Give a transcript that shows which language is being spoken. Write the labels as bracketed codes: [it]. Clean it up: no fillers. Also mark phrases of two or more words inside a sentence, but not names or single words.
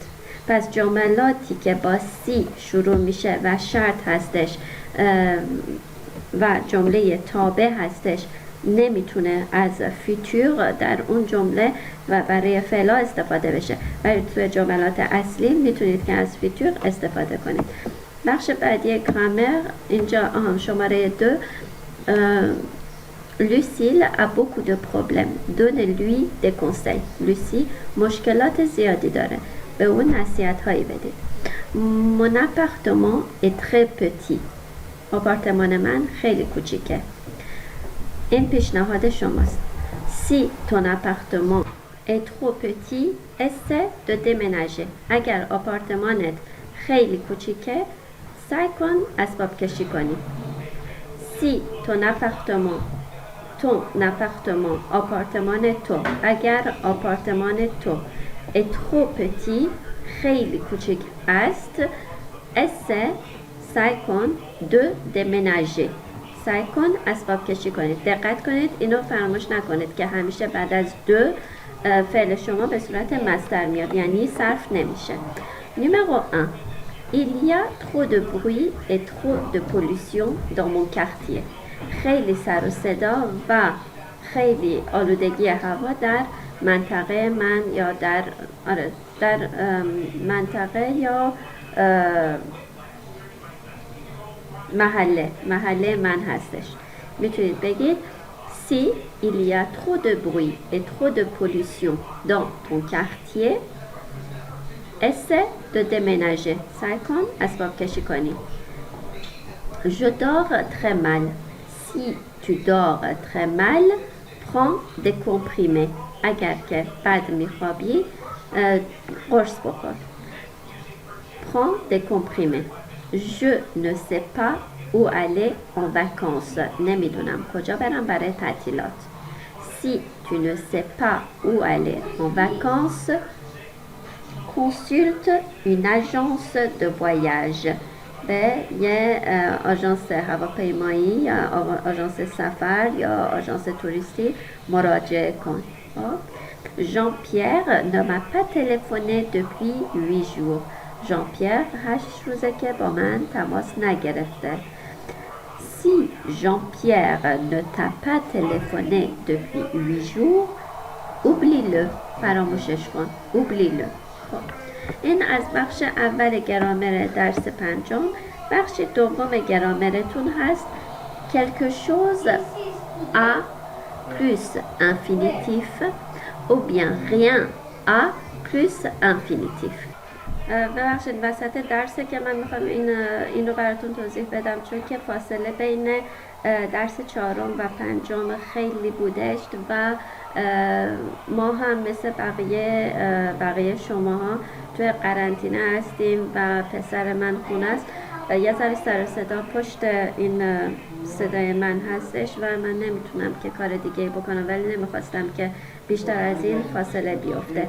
[fa] پس جملاتی که با سی شروع میشه و شرط هستش و جمله تابع هستش نمیتونه از فیتور در اون جمله و برای فعلا استفاده بشه. ولی توی جملات اصلی میتونید که از فیتور استفاده کنید. بخش بعدی گرامر اینجا شماره 2. [fr] Lucille a beaucoup de problèmes. Donnez-lui des conseils. [fa] Lucie مشکلات زیادی داره. به اون نصیحت هایی بدید. [fr] Mon appartement est très petit. [fa] آپارتمان من خیلی کوچیکه. این پیشنهاد شماست. [fr] Si ton appartement est trop petit, essaie de déménager. [fa] اگر آپارتمانت خیلی کوچیکه سعی کن اسباب کشی کنی. [fr] Si ton appartement [fa] آپارتمان تو، اگر آپارتمان تو [fr] est trop petit [fa] خیلی کوچیک است، essaie سعی کن [fr] de déménager [fa] سعی کن اسباب کشی کنید. دقت کنید اینو فراموش نکنید که همیشه بعد از دو فعل شما به صورت مصدر میاد، یعنی صرف نمیشه. [fr] Numéro 1. Il y a trop de bruit et trop de pollution dans mon quartier. [fa] خیلی سر و صدا و خیلی آلودگی هوا در منطقه من یا در منطقه یا محله من هستش. میتونید بگید [fr] Si il y a trop de bruit et trop de pollution dans ton quartier, essaie de déménager. [fa] سعی کن اسباب کشی کنی. [fr] Je dors très mal. Si tu dors très mal, prends des comprimés. [fa] اگر که بد میخوابی قرص بخور. [fr] Prends des comprimés. Je ne sais pas où aller en vacances. [fa] نمیدونم کجا برم برای تعطیلات. [fr] Si tu ne sais pas où aller en vacances, consulte une agence de voyage. [fa] به یه آژانس هواپیمایی یا آژانس سفر یا آژانس توریستی مراجعه کن. [fr] Jean-Pierre ne m'a pas téléphoné depuis 8 jours. [fa] Jean-Pierre 8 روزه که با من تماس نگرفته. [fr] Si Jean-Pierre ne t'a pas téléphoné depuis 8 jours, oublie-le. [fa] فراموشش کن. [fr] Oublie-le. [fa] این از بخش اول گرامر درس پنجم. بخش دوم گرامرتون هست [fr] quelque chose à plus infinitif ou bien rien à plus infinitif. [fa] ببخشید وسط درسه که من میخوام اینو براتون توضیح بدم، چون که فاصله بین درس چهارم و پنجم خیلی بودش و ما هم مثل بقیه شماها توی قرنطینه هستیم و پسر من خونه است و یه ذره سر صدا پشت این صدای من هستش و من نمیتونم که کار دیگه بکنم، ولی نمیخواستم که بیشتر از این فاصله بیفته.